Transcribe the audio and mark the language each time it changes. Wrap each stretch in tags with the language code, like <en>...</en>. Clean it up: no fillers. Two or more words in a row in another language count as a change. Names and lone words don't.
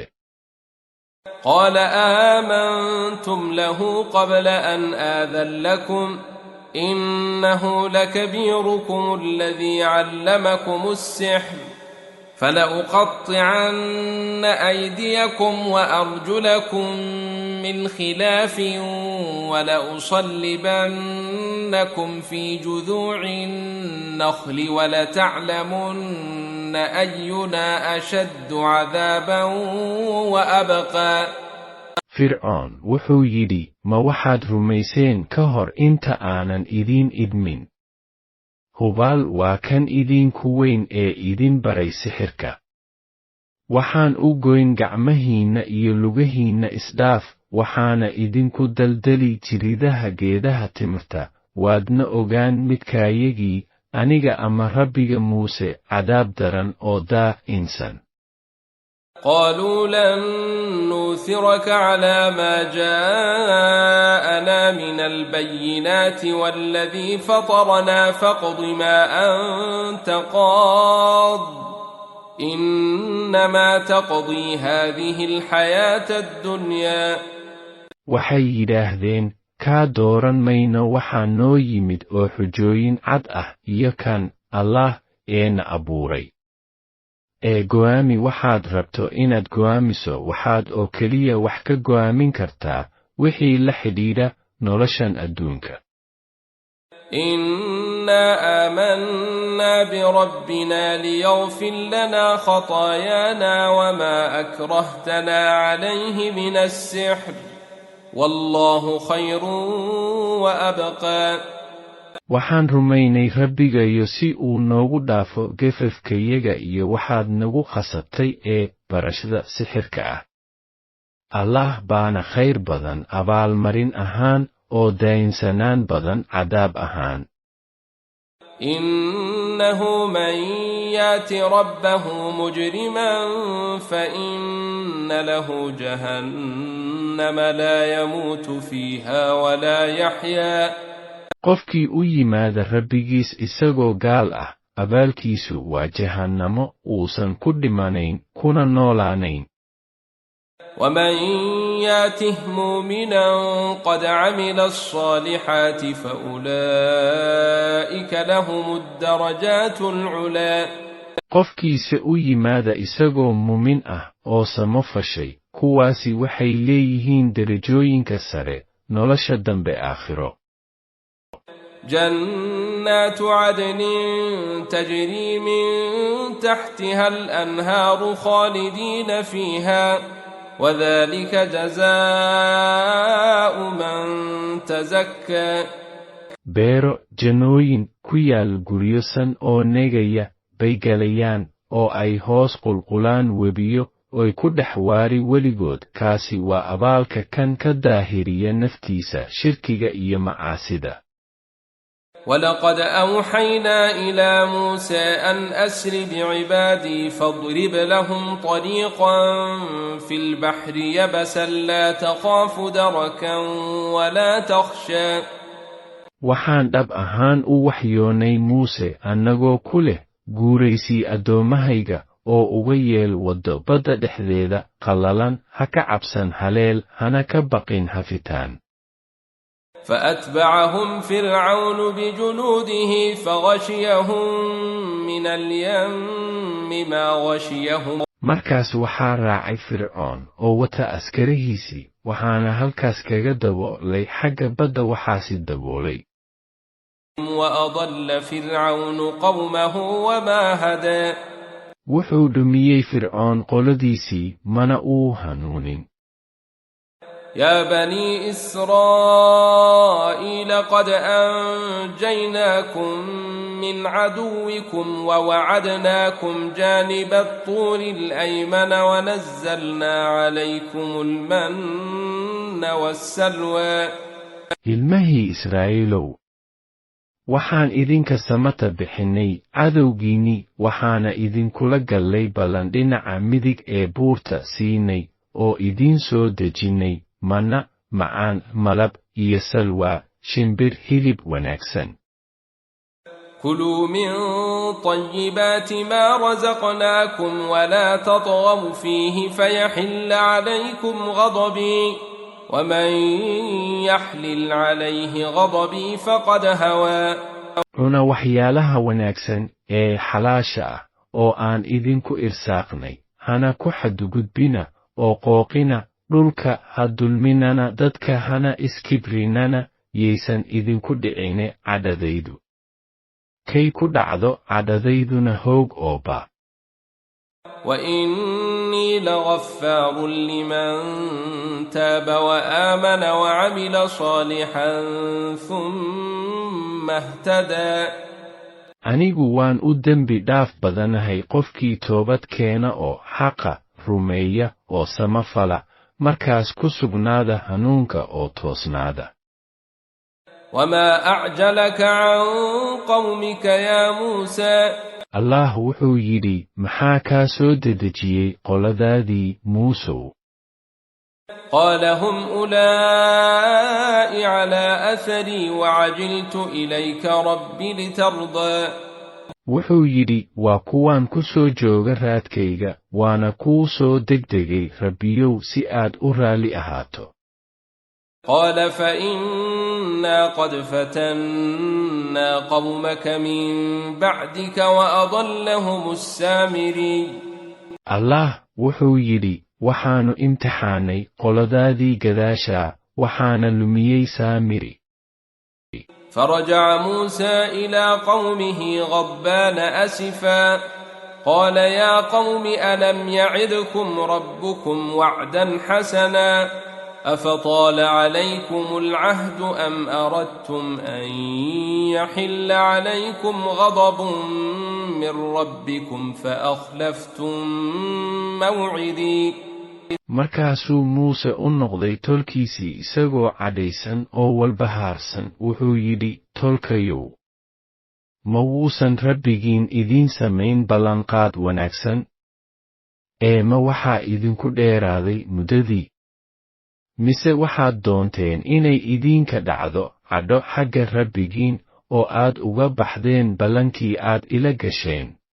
<ar>قال آمنتم له قبل أن آذن لكم إنه لكبيركم الذي علمكم السحر فلأقطعن أيديكم وأرجلكم من خلاف ولأصلبنكم في جذوع النخل ولتعلمن أينا أشد عذابا وأبقى.</ar> <so>fircoon wuxuu yidhi ma waxaad rumayseen ka hor inta aanan idiin idmin. hubaal waa kan idinku weyn ee idin baray sixirka. waxaan u goyn gacmahiinna iyo lugahiinna isdhaaf waxaana idinku daldali jiridaha geedaha timirta waadna ogaan midkaayagii aniga ama rabbiga muuse cadaab daran oo daa'insan.</so> <ar>قالوا لن نؤثرك على ما جاءنا من البينات والذي فطرنا فاقض ما أنت قاض إنما تقضي هذه الحياة الدنيا.</ar> <so>waxay yidhaahdeen kaa dooran mayno waxaa noo yimid oo xujooyin cad ah iyo kan allaah eena abuuray. ee go'aami waxaad rabto inaad go'aamiso waxaad oo keliya wax ka go'aamin kartaa wixii la xidhiidha noloshan adduunka.</so> <ar>إنا آمنا بربنا ليغفر لنا خطايانا وما أكرهتنا عليه من السحر والله خير وأبقى.</ar> <so>waxaan rumaynay rabbigayo si uu noogu dhaafo gefafkayaga iyo waxaad nagu khasabtay ee barashada sixirka ah. allaah baana khayr badan abaalmarin ahaan oo daynsanaan badan cadaab ahaan.</so> <ar>إنه من يات ربه مجرما فإن له جهنم لا يموت فيها ولا يحيا.</ar> <so>qofkii u yimaada rabbigiis isagoo gaal ah abaalkiisu waa jahannamo uusan ku dhimanayn kuna noolaanayn.</so> <ar>ومن ياته مؤمنا قد عمل الصالحات فأولئك لهم الدرجات العلى.</ar> <so>qofkiisa u yimaada isagoo muumin ah oo samo fashay kuwaasi waxay leeyihiin derajooyinka sare nolosha dambe aakhiro.</so> <ar>جنات عدن تجري من تحتها الأنهار خالدين فيها وذلك جزاء من تزكى</ar> <so>beero jannooyin ku yaal guryosan oo negaya bay galayaan oo ay hoos qulqulaan webiyo oy ku dhex waari weligood kaasi waa abaalka kan ka daahiriya naftiisa shirkiga iyo macaasida</so> <ar>ولقد أوحينا إلى موسى أن أسر بعبادي فاضرب لهم طريقا في البحر يبسا لا تخاف دركا ولا تخشى</ar> <so>waxaan dhab ahaan u waxyoonay muuse annagoo ku leh guuraysii addoommahayga oo uga yeel waddo badda dhexdeeda qallalan ha ka cabsan haleel hana ka baqin hafitaan</so> <ar>فأتبعهم فرعون بجنوده فغشيهم من اليم ما غشيهم</ar> <so>markaas waxaa raacay fircoon oo wata askarihiisii waxaana halkaas kaga daboolay xagga badda waxaasi daboolay</so> <ar>وأضل فرعون قومه وما هدى</ar> <so>wuxuu dhumiyey fircoon qoladiisii mana uu hanuunin</so> <ar>يا بني إسرائيل قد أنجيناكم من عدوكم ووعدناكم جانب الطور الأيمن ونزلنا عليكم المن والسلوى</ar> <so>ilmahii israa'iilow waxaan idinka samata bixinay cadowgiinnii waxaana idinkula gallay ballan dhinaca midig ee buurta siinay oo idiin soo dejinnay manna macaan malab iyo salwa shimbir hilib wanaagsan</so> <ar>كلوا من طيبات ما رزقناكم ولا تطغوا فيه فيحل عليكم غضبي ومن يحلل عليه غضبي فقد هوى</ar> <so>cuna waxyaalaha wanaagsan ee xalaasha ah oo aan idinku irsaaqnay hana ku xadgudbina oo qooqina dhulka ha dulminana dadka hana iskibrinana yaysan idinku dhicine cadhadaydu kay ku dhacdo cadhadayduna hoog oo ba</so> <ar>وإني لغفار لمن تاب وآمن وعمل صالحا ثم اهتدى</ar> <so>anigu waan u dembi dhaaf badanahay qofkii toobad keena oo xaqa rumeeya oo samafala markaas ku sugnaada hanuunka oo toosnaada</so> <ar>وما أعجلك عن قومك يا موسى</ar> <so>allah wuxuu yidhi maxaa kaa soo dedejiyey qoladaadii muusow</so> <ar>قال هم أولئك على أثري وعجلت إليك رب لترضى</ar> <so>wuxuu yidhi waa kuwaan ku soo jooga raadkayga waana kuu soo degdegay rabbiyow si aad u raalli ahaato</so> <ar>قال فإنا قد فتنا قومك من بعدك وأضلهم السامري</ar> <so>allah wuxuu yidhi waxaannu imtixaanay qoladaadii gadaashaa waxaana lumiyey saamiri</so> <ar>فرجع موسى إلى قومه غضبان أسفا قال يا قوم ألم يعدكم ربكم وعدا حسنا أفطال عليكم العهد أم أردتم أن يحل عليكم غضب من ربكم فأخلفتم موعدي</ar> <so>markaasuu muuse u noqday tolkiisii isagoo cadhaysan oo walbahaarsan wuxuu yidhi tolkayow ma wuusan rabbigiin idiin samayn ballanqaad wanaagsan ma waxaa idinku dheeraaday muddadii mise waxaad doonteen inay idinka dhacdo cadho xagga rabbigiin oo aad uga baxdeen ballankii aad ila gasheen</so>